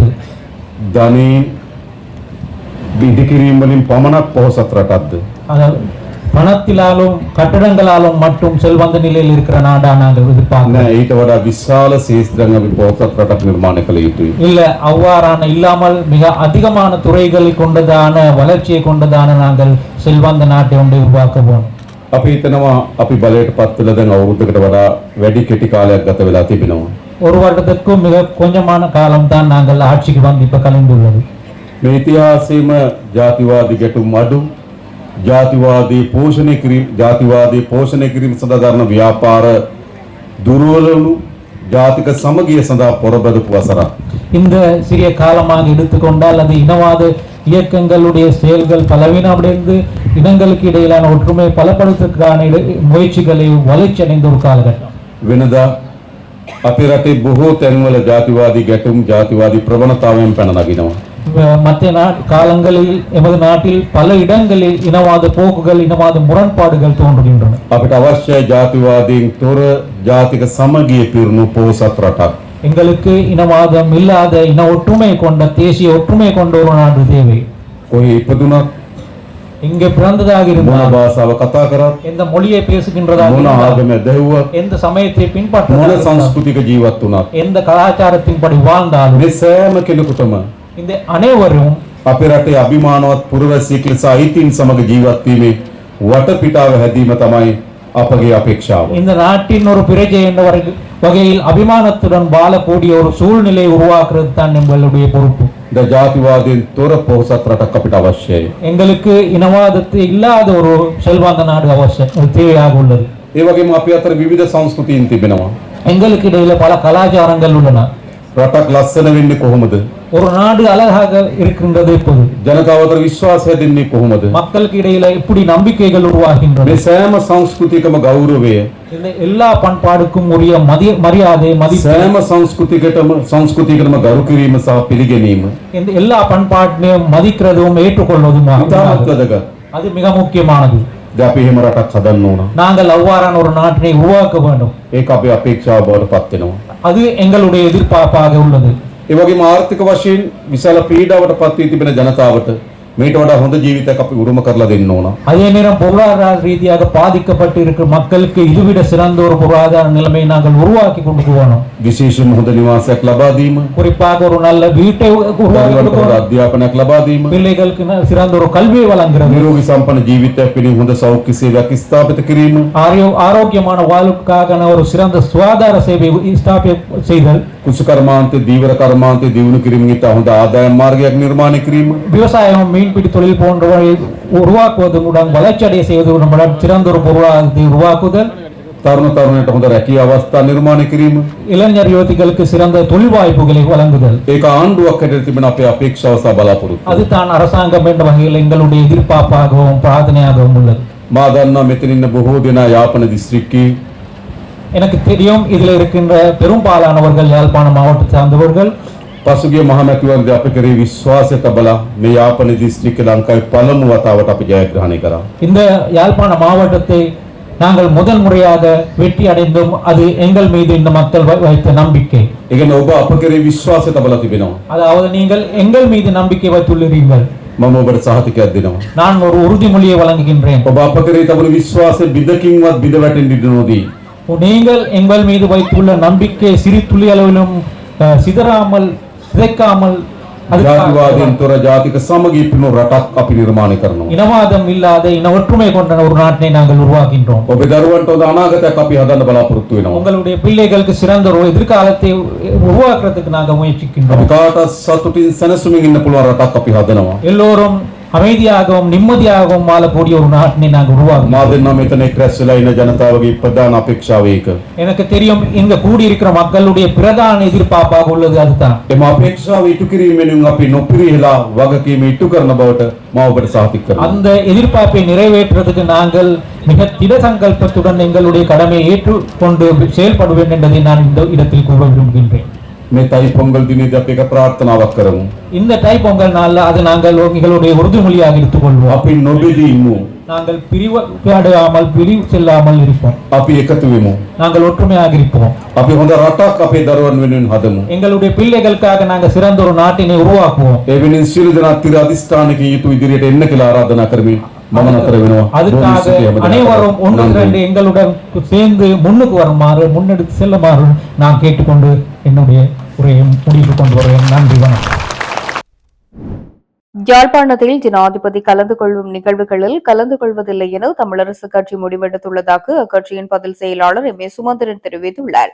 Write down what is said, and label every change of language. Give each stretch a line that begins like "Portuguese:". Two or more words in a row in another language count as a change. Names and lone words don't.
Sinhala: ධනයෙන් ඉදිකිරීම වලින් පමණක් පොහොසත් රටක්ද?
Tamil: அதாவது பணத்திலாலும் கட்டடங்களாலும் மட்டும் செல்வந்த நிலையில் இருக்கிற நாடா நாங்கள் எதிர்பார்க்கிறோம்?
Sinhala: නෑ, ඊට වඩා විශාල ශේත්‍රයන් අපි පොහොසත් රටක් නිර්මාණය කළ යුතුයි.
Tamil: இல்ல, அவ்வாறான இல்லாமல் மிக அதிகமான துறைகளை கொண்டதான வளர்ச்சியை கொண்டதான நாங்கள் செல்வந்த நாட்டை ஒன்றை உருவாக்க போனோம்.
Sinhala: අපි හිතනවා අපි බලයට පත් වෙලා දැන් අවුරුද්දකට වඩා වැඩි කෙටි කාලයක් ගත වෙලා තිබෙනවා.
Tamil: ஒரு வருடத்துக்கும் மிக கொஞ்சமான காலம் தான் நாங்கள் ஆட்சிக்கு வந்து இப்ப கலைந்துள்ளது.
Sinhala: මේ ඉතිහාසයේම ජාතිවාදී ගැටුම් අඩු, ජාතිවාදී පෝෂණය කිරීම සඳහා දරන ව්‍යාපාර දුර්වලවුණු, ජාතික සමගිය සඳහා පොරබදපු වසරක්.
Tamil: இந்த சிறிய காலமாக எடுத்துக்கொண்டால் அது இனவாத இயக்கங்களுடைய செயல்கள் பலவீனமடைந்து இனங்களுக்கு இடையிலான ஒற்றுமை பலப்படுத்துவதற்கான முயற்சிகளை வளர்ச்சி அடைந்த ஒரு காலகட்டம்.
Sinhala: වෙනදා අපේ රටේ බොහෝ තැන්වල ජාතිවාදී ගැටුම්, ජාතිවාදී ප්‍රවණතාවයන් පැන නගිනවා.
Tamil: மற்ற காலங்களில் எமது நாட்டில் பல இடங்களில் இனவாத போக்குகள், இனவாத முரண்பாடுகள் தோன்றுகின்றன.
Sinhala: අපිට අවශ්‍යයි ජාතිවාදීන් තොර ජාතික සමගිය පිරුණු පොහොසත් රටක්.
Tamil: எங்களுக்கு இனவாதம் இல்லாத இன ஒற்றுமை கொண்ட, தேசிய ஒற்றுமை கொண்ட ஒரு நாடு தேவை.
Sinhala: කොහේ ඉපදුනත්,
Tamil: இங்கே பிறந்ததாக
Sinhala: මොන
Tamil: இருந்தால்,
Sinhala: භාෂාව කතා කරත්,
Tamil: எந்த மொழியை பேசுகின்றதாக
Sinhala: මොන
Tamil: இருந்தால்,
Sinhala: ආගම දැවුවත්,
Tamil: எந்த சமயத்தை
Sinhala: මොන
Tamil: பின்பற்ற,
Sinhala: සංස්කෘතික ජීවත් වුණත්,
Tamil: எந்த கலாச்சாரத்தின்படி வாழ்ந்தாலும்
Sinhala: මේ සෑම කෙනෙකුටම
Tamil: இந்த அனைவரும்
Sinhala: අපේ රටේ අභිමානවත් පුරවැසියෙක් ලෙස අයිතීන් සමග ජීවත් වීමේ වටපිටාව හැදීම තමයි අපගේ අපේක්ෂාව.
Tamil: இந்த நாட்டின் ஒரு பிரஜை என்ற வகையில் அபிமானத்துடன் வாழக்கூடிய ஒரு சூழ்நிலையை உருவாக்குறது தான் எங்களுடைய பொறுப்பு.
Sinhala: ද ජාතිවාදයෙන් තොර පොහොසත් රටක් අපිට අවශ්‍යයි.
Tamil: எங்களுக்கு இனவாதத்தை இல்லாத ஒரு செல்வந்த நாடு அவசியம், தேவையாக உள்ளது.
Sinhala: ඒ වගේම අපි අතර විවිධ සංස්කෘතීන් තිබෙනවා.
Tamil: எங்களுக்கு இடையில பல கலாச்சாரங்கள் உள்ளன.
Sinhala: රටක් ලස්සන වෙන්නේ කොහොමද?
Tamil: ஒரு நாடு அழகாக இருக்கின்றது இப்போது
Sinhala: ජනතාව අතර විශ්වාසය දෙන්නේ කොහොමද?
Tamil: மக்களுக்கு இடையில இப்படி நம்பிக்கைகள் உருவாகின்றன.
Sinhala: මේ සෑම සංස්කෘතිකම ගෞරවය,
Tamil: இந்த எல்லா பண்பாடுக்கும் உரிய மரியாதை, மதிப்பு,
Sinhala: සෑම සංස්කෘතියකටම ගරු කිරීම සහ පිළිගැනීම
Tamil: இந்த எல்லா பண்பாட்டையும் மதிக்கிறதும் ஏற்றுக்கொள்வதும்
Sinhala: ඉතාමත් වැදගත්.
Tamil: அது மிக முக்கியமானது.
Sinhala: ද අපි එහෙම රටක් හදන්න ඕන.
Tamil: நாங்கள் அவ்வாறான ஒரு நாட்டினை உருவாக்க வேண்டும்.
Sinhala: ඒක අපේ අපේක්ෂාව බවට පත් වෙනවා.
Tamil: அது எங்களுடைய எதிர்பார்ப்பாக உள்ளது.
Sinhala: ඒ වගේම ආර්ථික වශයෙන් විශාල පීඩාවට පත් වී තිබෙන ජනතාවට මේට වඩා හොඳ ජීවිතයක් අපි උරුම කරලා දෙන්න ඕන.
Tamil: அதே நேரம் பொருளாதார ரீதியாக பாதிக்கப்பட்டு இருக்கிற மக்களுக்கு இதுவிட சிறந்த ஒரு பொருளாதார நிலைமையை நாங்கள் உருவாக்கி கொண்டு போகணும்.
Sinhala: විශේෂයෙන්ම හොඳ නිවාසයක් ලබා දීම,
Tamil: குறிப்பாக ஒரு நல்ல வீட்டை உருவாக்கி
Sinhala: දරුවන්ට හොඳ
Tamil: கொடுக்கணும்.
Sinhala: අධ්‍යාපනයක් ලබා දීම,
Tamil: பிள்ளைகளுக்கு சிறந்த ஒரு கல்வியை வழங்குறது,
Sinhala: නිරෝගී සම්පන්න ජීවිතයක් පිණිස හොඳ සෞඛ්‍ය සේවයක් ස්ථාපිත කිරීම,
Tamil: ஆரோக்கியமான வாழ்வுக்காக ஒரு சிறந்த சுகாதார சேவை செய்தல்,
Sinhala: කුෂ කර්මාන්තය, දීවර කර්මාන්තය දියුණු කිරීමෙන් ඉතා හොඳ ආදායම් මාර්ගයක් නිර්මාණය කිරීම,
Tamil: விவசாயம், மீன்பிடி தொழில் போன்றவை உருவாக்குவதுடன் வளர்ச்சி அடைய செய்வதுடன் சிறந்த ஒரு பொருளாதாரத்தை உருவாக்குதல்,
Sinhala: තරුණ තරුණයට හොඳ රැකියා අවස්ථා निर्माණය කිරීම
Tamil: இளைஞர் யுவதிகளுக்கு சிறந்த தொழில் வாய்ப்புகளை வழங்குதல்
Sinhala: ඒක ආණ්ඩුවක් හැටියට තිබෙන අපේ අපේක්ෂාව සහ බලාපොරොත්තු.
Tamil: அதுதான் அரசாங்கம் என்ற வகையில் எங்களுடைய எதிர்பார்ப்பாகவும் பிரார்த்தனையாகவும் உள்ளது.
Sinhala: මා දන්නවා මෙතන ඉන්න බොහෝ දෙනා යාපන දිස්ත්‍රික්කයේ
Tamil: எனக்கு தெரியும் இதுல இருக்கின்ற பெரும்பாலானவர்கள் யாழ்ப்பாண மாவட்டத்தை சார்ந்தவர்கள்.
Sinhala: පසුගිය මහමැතිවරණදී අප කෙරේ විශ්වාසය තබලා මේ යාපන දිස්ත්‍රික්කයේ ලංකාවේ පළමු වතාවට අපි ජයග්‍රහණය කරා.
Tamil: இந்த யாழ்ப்பாண மாவட்டத்தை நாங்கள் முதல் முறையாக வெற்றி அடைந்தோம். அது எங்கள் மீது இந்த மக்கள் வைத்த நம்பிக்கை.
Sinhala: ඒ කියන්නේ ඔබ අප කෙරේ විශ්වාසය තබලා තිබෙනවා.
Tamil: அதாவது நீங்கள் எங்கள் மீது நம்பிக்கை வைத்துள்ளீர்கள்.
Sinhala: මම ඔබට සහතිකයක් දෙනවා.
Tamil: நான் ஒரு உறுதிமொழியை வழங்குகின்றேன்.
Sinhala: ඔබ අප කෙරේ තබන විශ්වාසය බිඳකින්වත් බිඳ වැටෙන්න ඉඩ නොදී.
Tamil: நீங்கள் எங்கள் மீது வைத்துள்ள நம்பிக்கை சிறு துளி அளவிலும் சிதறாமல் சிதைக்காமல்
Sinhala: ජාතිවාදයෙන් තොර ජාතික සමගිය පිණු රටක් අපි නිර්මාණය කරනවා.
Tamil: இனவாதம் இல்லாத இன ஒற்றுமை கொண்ட ஒரு நாட்டை நாங்கள் உருவாக்கின்றோம்.
Sinhala: ඔබේ දරුවන්ට හොඳ අනාගතයක් අපි හදන්න බලාපොරොත්තු වෙනවා.
Tamil: உங்களுடைய பிள்ளைகளுக்கு சிறந்த ஒரு எதிர்காலத்தை உருவாக்குறதுக்கு நாங்கள் முயற்சிக்கின்றோம்.
Sinhala: අපි කාටත් සතුටින් සැනසුමින් ඉන්න පුළුවන් රටක් අපි හදනවා.
Tamil: எல்லோரும் அமைதியாகவும் நிம்மதியாகவும் வாழக்கூடிய ஒரு நாட்டினை நாங்கள்
Sinhala: මා
Tamil: உருவாக்குவோம்.
Sinhala: දෙන්නා මෙතන එක් රැස් වෙලා ඉන්න ජනතාවගේ ප්‍රධාන අපේක්ෂාව ඒක.
Tamil: எனக்கு தெரியும் இங்க கூடியிருக்கிற மக்களுடைய பிரதான எதிர்பார்ப்பாக உள்ளது அதுதான்.
Sinhala: එම අපේක්ෂාව ඉටු කිරීමෙන් අපි නොපිරිහෙලා වගකීම ඉටු කරන බවට මා ඔබට සහතික කරනවා.
Tamil: அந்த எதிர்பார்ப்பை நிறைவேற்றுவதற்கு நாங்கள் மிக திட சங்கல்பத்துடன் எங்களுடைய கடமையை ஏற்றுக்கொண்டு செயல்படுவேன் என்பதை நான் இந்த இடத்தில் கூற விரும்புகின்றேன்.
Sinhala: මේ තයි පොංගල් දිනේදී අපි එක ප්‍රාර්ථනාවක් කරමු.
Tamil: இந்த தை பொங்கல் நாள்ல அது நாங்கள் எங்களுடைய உறுதிமொழியாக எடுத்துக்கொள்வோம்.
Sinhala: අපි නොබෙදී ඉමු.
Tamil: நாங்கள் பிரிவடையாமல் பிரிவு செல்லாமல் இருப்போம்.
Sinhala: අපි එකතු වෙමු.
Tamil: நாங்கள் ஒற்றுமையாக இருப்போம்.
Sinhala: අපි හොඳ රටක් අපේ දරුවන් වෙනුවෙන් හදමු.
Tamil: எங்களுடைய பிள்ளைகளுக்காக நாங்கள் சிறந்த ஒரு நாட்டினை உருவாக்குவோம்.
Sinhala: ඒ වෙනින් සියලු දෙනා තිර අධිෂ්ඨානකින් යුතු ඉදිරියට එන්න කියලා ආරාධනා කරමින් මම නතර වෙනවා.
Tamil: அதுக்காக அனைவரும் ஒன்று திரண்டு எங்களுடன் சேர்ந்து முன்னுக்கு வருமாறு முன்னெடுத்து செல்லுமாறு நான் கேட்டுக்கொண்டு என்னுடைய உரையை முடிவு கொண்டு வருவேன். நன்றி, வணக்கம். யாழ்ப்பாணத்தில் ஜனாதிபதி கலந்து கொள்ளும் நிகழ்வுகளில் கலந்து கொள்வதில்லை என தமிழரசு கட்சி முடிவெடுத்துள்ளதாக அக்கட்சியின் பதில் செயலாளர் எம் ஏ சுமந்திரன் தெரிவித்துள்ளார்.